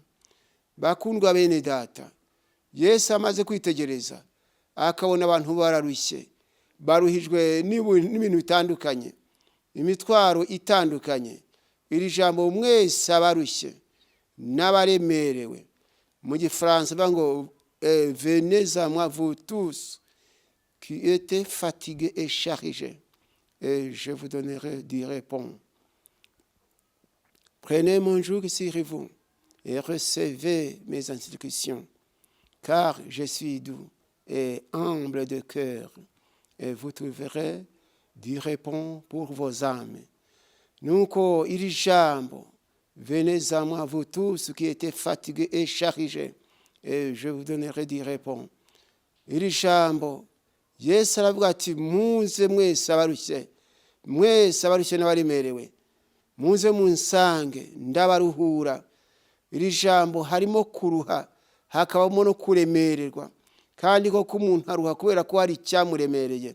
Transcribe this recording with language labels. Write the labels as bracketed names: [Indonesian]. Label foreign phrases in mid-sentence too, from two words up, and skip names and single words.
[Kinyarwanda] Bakundwa bene data, Yesu amaze kwitegereza akabona abantu bararushye, baruhijwe n'ibintu bitandukanye, imitwaro itandukanye. Iri jambo mwese abarushye n'abaremerewe, mu Gifaransa bango [French] venez à moi vous tous qui étaient fatigués et chargés, et je vous donnerai du repos. Prenez mon joug sur vous et recevez mes instructions, car je suis doux et humble de cœur, et vous trouverez du repos pour vos âmes. [Kinyarwanda] Nuko iri jambo [French] venez à moi vous tous qui étaient fatigués et chargés, et je vous donnerai du repos. [Kinyarwanda] Iri jambo Yesu aravuga ati muze mwese abarushye n'abaremerewe, muze munsange ndabaruhura. Iri jambo harimo kuruha, hakabamo no kuremererwa. Kandi ko umuntu aruha kubera ko hari icyamuremereye.